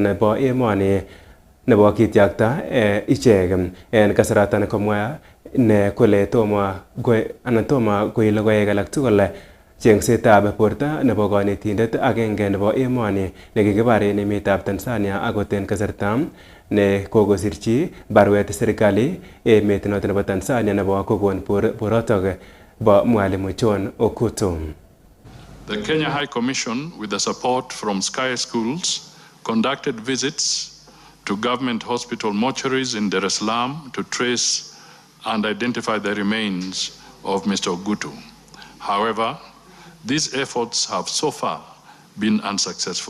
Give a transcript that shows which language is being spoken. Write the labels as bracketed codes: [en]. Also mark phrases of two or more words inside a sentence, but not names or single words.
[kln] nebo emoni nebo kityakta ichek en kasaratan komwa ne kole tomo koi logoek alak tugul chengsetab borto nebo konetindet agenge nebo emoni nekikibar en emetab Tanzania akot en kasarta ne kokosirchi barwet serikali emet noton nebo Tanzania nebo kokon borotok bo Mwalimu John Okuto. [en] The Kenya High Commission, with the support from Sky Schools, conducted visits to government hospital mortuaries in Dar es Salaam to trace and identify the remains of Mr. Ogutu. However, these efforts have so far been unsuccessful.